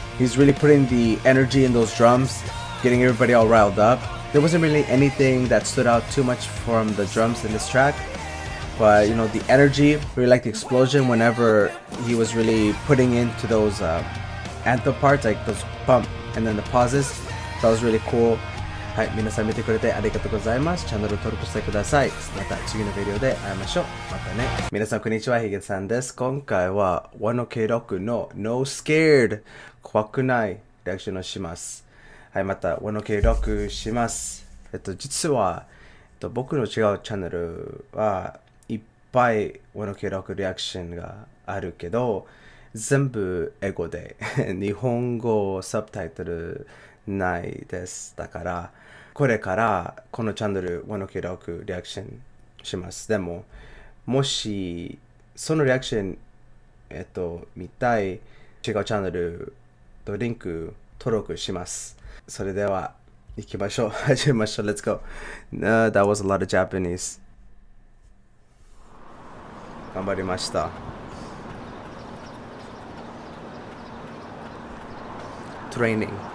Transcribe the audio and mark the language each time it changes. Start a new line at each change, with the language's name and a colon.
English: He's really putting the energy in those drums, getting everybody all riled up. There wasn't really anything that stood out too much from the drums in this track. But, you know, the energy, really like the explosion whenever he was really putting into those anthem parts, like those bump and then the pauses. That was really cool.
Japanese: はい、皆さん見てくれてありがとうございます。チャンネル登録してください。また次のビデオで会いましょう。またね。皆さんこんにちは、ヒゲさんです。今回は1OK6の No Scared 怖くないリアクションをします。はい、また1OK6します。実は、僕の違うチャンネルはいっぱい1OK6リアクションがあるけど、全部英語で日本語サブタイトルないです。だからこれからこのチャンネル1OK6リアクションします。でももしそのリアクション見たい違うチャンネルとリンク登録します。それでは行きましょう。始めましょう。
English: Let's go. That was a lot of Japanese.
Japanese: 頑張りました。
English: Training.